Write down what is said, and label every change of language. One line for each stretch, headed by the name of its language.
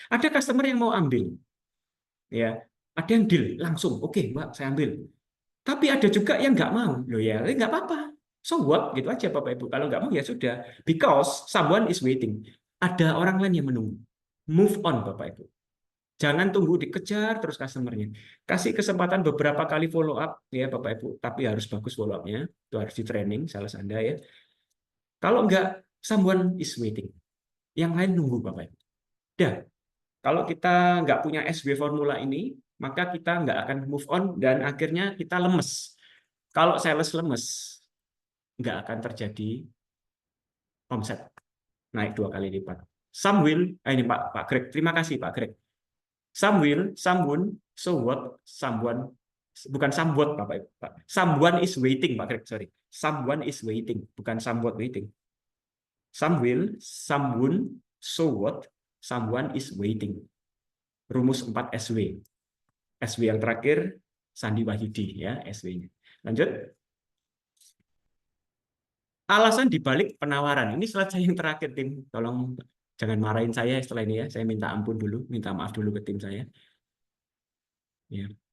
Indonesian: Ada customer yang mau ambil. Ya, ada yang deal langsung, oke Mbak, saya ambil. Tapi ada juga yang nggak mau, loh ya, nggak apa-apa.
English: So what,
Indonesian: gitu aja Bapak Ibu. Kalau nggak mau ya sudah,
English: because someone is waiting.
Indonesian: Ada orang lain yang menunggu.
English: Move on
Indonesian: Bapak Ibu. Jangan tunggu dikejar terus customernya. Kasih kesempatan beberapa kali follow up ya Bapak Ibu. Tapi harus bagus follow up-nya. Itu harus di training sales Anda ya. Kalau nggak,
English: someone is waiting.
Indonesian: Yang lain nunggu Bapak Ibu. Dah. Kalau kita nggak punya SW formula ini, maka kita nggak akan
English: move on
Indonesian: dan akhirnya kita lemes. Kalau sales lemes, nggak akan terjadi omset naik 2 kali lipat.
English: Some will,
Indonesian: ini
English: Pak Greg,
Indonesian: terima kasih
English: Pak Greg. Some will, someone, so what, someone,
Indonesian: bukan
English: somewhat Bapak Ibu. Someone is waiting Pak Greg, sorry. Someone is waiting,
Indonesian: bukan
English: somewhat waiting. Some will, someone, so what, someone is waiting.
Indonesian: Rumus 4 SW. SW yang terakhir, Sandi Wahyudi ya SW-nya. Lanjut. Alasan dibalik penawaran. Ini slide saya yang terakhir, tim. Tolong jangan marahin saya setelah ini ya. Saya minta ampun dulu, minta maaf dulu ke tim saya. Ya.